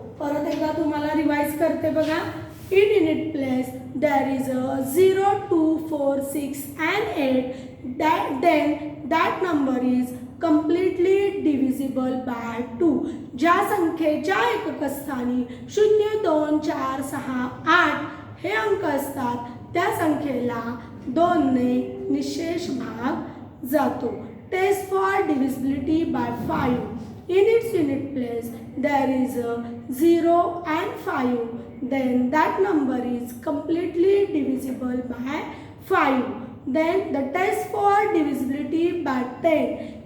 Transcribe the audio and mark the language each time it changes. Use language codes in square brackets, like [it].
[mr] परत एकदा तुम्हाला रिवाइज करते बघा. [en] In unit place there is a 0, 2, 4, 6 and 8. Then that number is completely divisible by 2. [mr] ज्या संख्येच्या एकक स्थानी 0, 2, 4, 6, 8 हे अंक असतात त्या संख्येला 2 ने निशेष भाग जातो. [en] Test for divisibility by 5. In its unit place there is a 0 and 5. Then that number is completely divisible by 5. Then the test for divisibility by 10.